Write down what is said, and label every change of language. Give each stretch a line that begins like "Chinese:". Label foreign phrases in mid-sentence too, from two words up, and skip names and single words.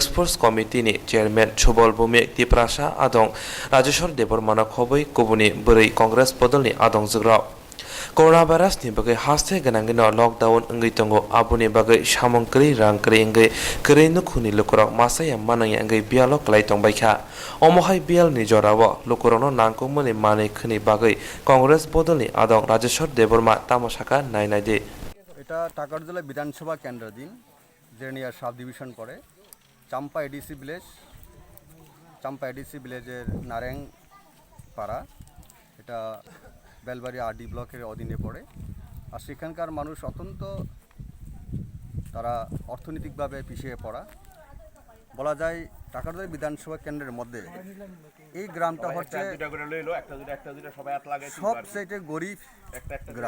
English: force committee
Kok Borok: नि चेयरमैन छबल बुमे तिप्रासा आदं राजेश्वर देबरमाना खबै कुबुनि बोरै कांग्रेस बदलनि आदं जग्रा
English: corona virus
Kok Borok: नि बगै हास्ते गनांगिनो लॉकडाउन अंगै तंगो आबुनि बगै सामंकरि रांकरि अंगै करेन्नु खुनि लुकरं मासाया मानाय अंगै बियालो क्लाय तंबायखा अमहाय बियाल नि जरावो लुकरंनो नांगौमनि मानै खनि बगै कांग्रेस बदलनि आदं राजेश्वर देबरमा तामाशाका नायनायदि
Bangla: এটা টাকারজলা বিধানসভা কেন্দ্রাধীন জেনিয়া
English: sub division
Bangla: পড়ে চাম্পা এডিসি ভিলেজের নারেং পাড়া এটা বেলবাড়ি আরডি ব্লকের অধীনে পড়ে আর সেখানকার মানুষ অত্যন্ত তারা অর্থনৈতিকভাবে পিছিয়ে পড়া বলা যায় টাকারদই বিধানসভা কেন্দ্রের মধ্যে এই গ্রামটা হচ্ছে সবচেয়ে গরিব গ্রাম।